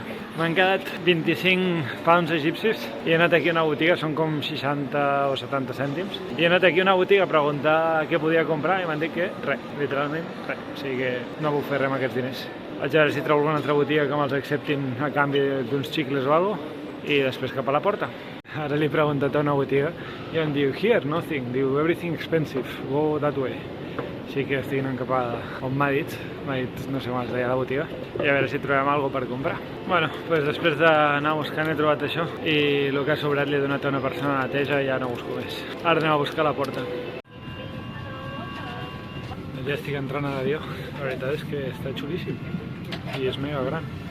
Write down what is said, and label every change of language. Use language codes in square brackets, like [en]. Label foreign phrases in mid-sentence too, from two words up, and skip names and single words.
[ca] M'han quedat 25 pounds egipcis i he anat aquí a una botiga, són com 60 o 70 cèntims. I he anat aquí a una botiga a preguntar què podia comprar i m'han dit que res, literalment res. O sigui que no puc fer res amb aquests diners. Vaig a veure si trobo alguna altra botiga que me'ls acceptin a canvi d'uns xicles o alguna cosa i després cap a la porta. Ara li he preguntat a una botiga i em diu, [en] here, nothing, diu, everything expensive, go that way. [ca] Així que estic anant cap a on m'ha dit, no sé com es deia la botiga, i a veure si trobem alguna per comprar. Bueno, doncs després d'anar buscant he trobat això i el que ha sobrat li he donat a una persona a neteja i ja no busco més. Ara anem a buscar la porta. Ja estic entrant a l'avió, la veritat és que està xulíssim i és mega gran.